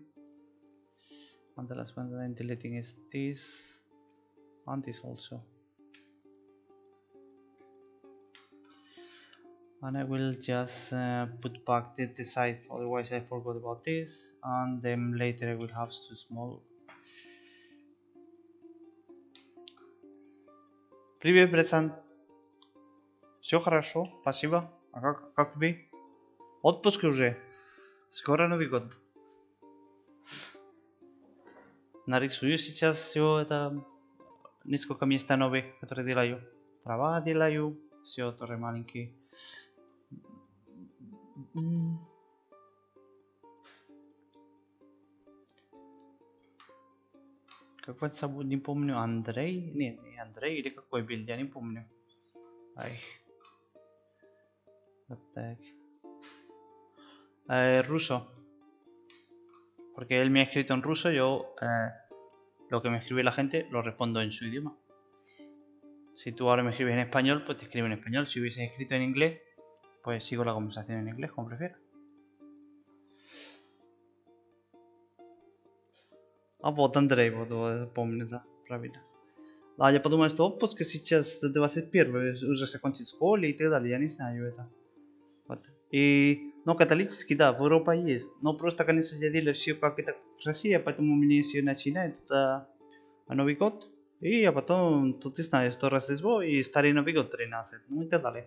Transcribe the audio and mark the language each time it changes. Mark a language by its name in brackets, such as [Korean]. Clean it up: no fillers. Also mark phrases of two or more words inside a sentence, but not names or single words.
[English] And the last one that I'm deleting is this and this also. And I will just put back the size, otherwise I forgot about this, and then later I will have too small. [Russian] Привет, братан. Все хорошо, спасибо. А как тебе? Отпуск уже. Скоро Новый год. Нарисую сейчас все это, несколько места новых, которые делаю. Трава делаю, все тоже маленькие. Как вас зовут, не помню, Андрей? Нет, не Андрей, или какой билд, я не помню. [English] Ay. Attack. [Spanish] Ruso. Porque él me ha escrito en ruso, yo lo que me escribe la gente lo respondo en su idioma. Si tú ahora me escribes en español, pues te escribo en español. Si hubieses escrito en inglés, pues sigo la conversación en inglés, como prefieras. [Russian] А вот Андрей, вот помню, да, правильно. А я подумал, что отпуск сейчас 21, уже закончить в школе и так далее, я не знаю это. Вот. И, но католический, да, в Европе есть, но просто, конечно, я делаю все как это Россия, поэтому мне все начинает Новый год, и потом, ты знаешь, что Рождество и Старый Новый год 13, ну и так далее.